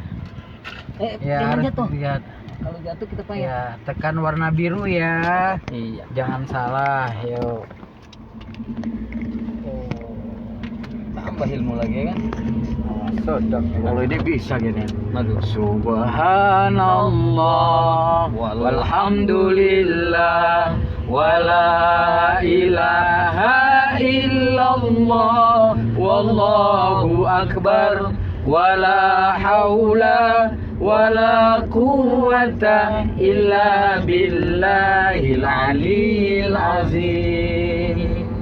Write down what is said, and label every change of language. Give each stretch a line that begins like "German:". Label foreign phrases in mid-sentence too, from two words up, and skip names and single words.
Indonesian: Jangan harus jatuh. lihat. Kalau jatuh kita payah. Ya, tekan warna biru ya. Iya. Jangan salah, yuk. nambah ilmu lagi kan. Sedap. Kalau ini bisa gini. Aduh.
Arabic: سبحان الله والحمد لله ولا إله إلا الله والله أكبر ولا حول ولا قوة إلا بالله العلي العظيم.